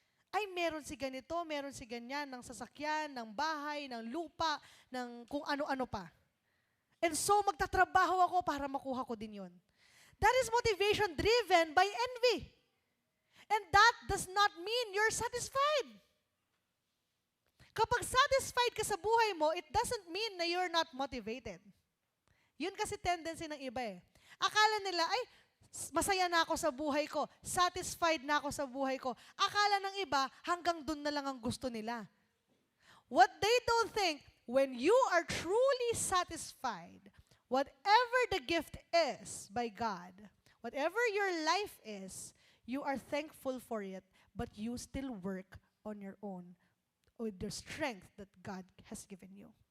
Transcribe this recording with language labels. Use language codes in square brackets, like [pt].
[tl] Ay, meron si ganito, meron si ganyan, ng sasakyan, ng bahay, ng lupa, ng kung ano-ano pa. And so, magtatrabaho ako para makuha ko din yun. [en] That is motivation driven by envy. And that does not mean you're satisfied. [tl] Kapag satisfied ka sa buhay mo, [en] it doesn't mean [tl] na [en] you're not motivated. [tl] Yun kasi tendency ng iba eh. Akala nila, ay, masaya na ako sa buhay ko, satisfied na ako sa buhay ko. Akala ng iba, hanggang dun na lang ang gusto nila. [en] What they don't think, when you are truly satisfied, whatever the gift is by God, whatever your life is, you are thankful for it, but you still work on your own with the strength that God has given you.